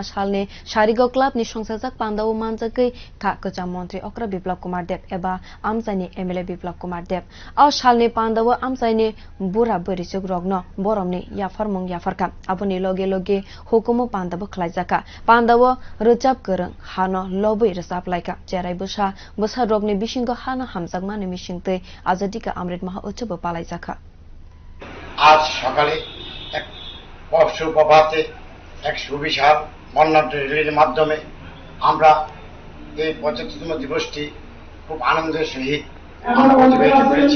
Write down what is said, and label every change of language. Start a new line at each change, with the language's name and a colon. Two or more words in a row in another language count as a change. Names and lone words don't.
Kok Borok: Sal ni Sharigo Club ni Shongsajak Pandaw Manjakai Tha Kacham Mantri Okra Biplab Kumar Deb eba Amsani MLA Biplab Kumar Deb Aw Sal ni Pandaw Amsani Bura Buri Chuk Rogno Borom ni Yafarmung Yafarka Aboni Loge Hukumu Pandaw Khlaijaka Pandaw Ruchap Kereng Hano Lobui Resap Laika Jerai Busha Busha Rogni Bishingo Hano Hamzagmani Mishingte আজাদিকা অমৃত মহা উৎসব পালাই যাকা
Bangla: আজ সকালে এক সুপ্রভাতে এক সুবিশাল বর্ণাঢ্য র্যালির মাধ্যমে আমরা এই 75তম দিবসটি খুব আনন্দের সহিত আমরা অতিবাহিত করেছি।